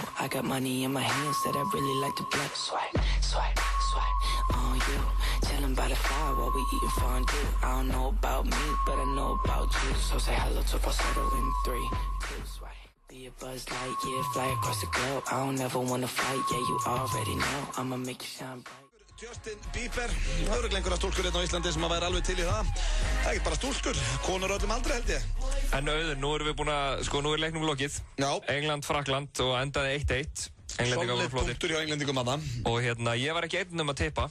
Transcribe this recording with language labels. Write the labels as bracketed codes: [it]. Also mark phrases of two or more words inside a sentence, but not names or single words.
[en] I got money in my hands that I really like to blow. Swipe, swipe, swipe on you. Chillin' by the fire while we eatin' fondue. I don't know about me, but I know about you. So say hello to falsetto in 3, 2, swipe. Be a Buzz Lightyear, fly across the globe. I don't ever wanna fight, yeah, you already know. I'ma make you shine bright. [is] Justin Bieber, það eru einhverja stúlkur hérna á Íslandi sem að væri alveg til í það. Það er ekki bara stúlkur, konur öllum aldrei held ég. En Auður, nú erum við búin að, nú er leiknum lokið. Já. England, Frakkland og endaði 1-1. Solid punktur hjá englendingum manna. Og ég var ekki einn að tippa.